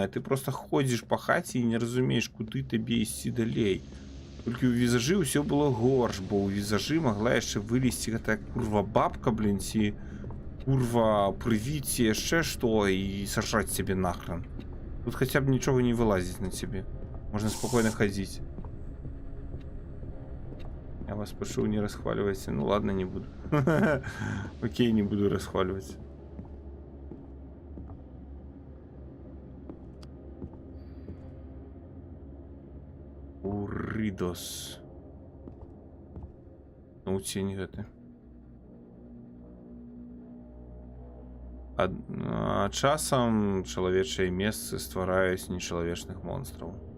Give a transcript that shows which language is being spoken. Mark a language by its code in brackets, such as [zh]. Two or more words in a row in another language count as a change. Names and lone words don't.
[be] Ты просто ходзіш па хаце і не разумееш, куды табе ісці далей. Толькі ў візажы ўсё было горш, бо ў візажы магла яшчэ вылезці гэтая курва бабка, блин, ці курва прывіць яшчэ што і сажаць цябе нахрен. Тут хаця б нічога не вылазіць на цябе. Можна спокойно хадзіць. [ru] Я вас прошу, не расхваливайте. Ну ладно, не буду. Окей, не буду расхваливать. Уридос. [be] Ну, тень гэты. А часам чалавечыя месцы ствараюць нечалавечных монстраў.